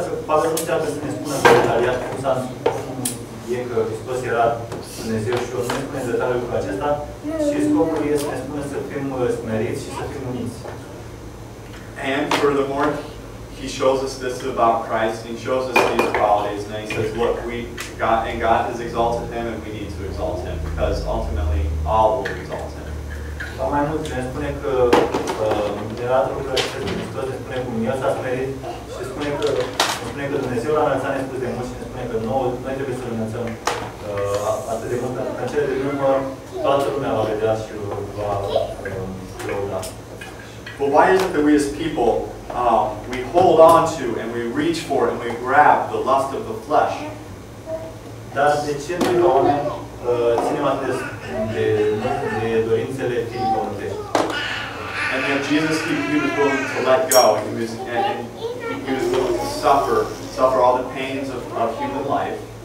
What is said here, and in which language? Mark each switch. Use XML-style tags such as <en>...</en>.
<ro>Pavel nu încearcă să ne spună în detaliat cum e că Hristos era Dumnezeu și nu ne spune în detaliu lucrul acesta și scopul este să ne spună să fim smeriți și să fim uniți.</ro> <en>And furthermore, he shows us this about Christ, and he shows us these qualities, and then he says, look, God has exalted him, and we need to exalt him, because ultimately all will exalt him.</en> <ro>Sau mai mult, ne spune că era lucrul acesta de Hristos, ne spune cum El s-a smerit și spune că Dumnezeu l-a înălțat nespus de mult și ne spune că noi trebuie să-L înălțăm atât de mult, pentru că în cele din urmă toată lumea va vedea și va lăuda.</ro> <en>But why is it that we as people, we hold on to and we reach for and we grab the lust of the flesh?</en> <ro>Dar de ce noi ca oameni ținem atât de dorințele firii pământești.</ro> <en>And yet Jesus, he was willing to let go. He was willing to suffer all the pains of human life.</en>